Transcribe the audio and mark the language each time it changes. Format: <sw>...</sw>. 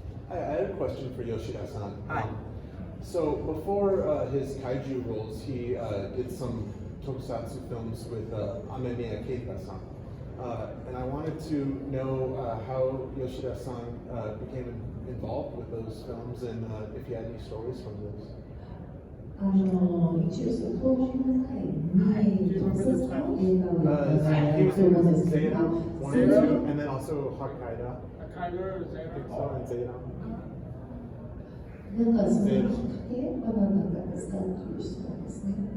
<en>I had a question for Yoshida-san. So before his kaiju roles, he did some tokusatsu films with Amemiya Keita-san. And I wanted to know how Yoshida-san became involved with those films, and if you had any stories from those.</en> <ja>一応そうごめんなさい。特撮の映画をやってるんですけど、</ja> <en>One and two, and then also Hokkaido. Hokkaido, And Zeta.</en> <ja>なんかそのきっかけは何だったんですかっていう質問ですね。</ja>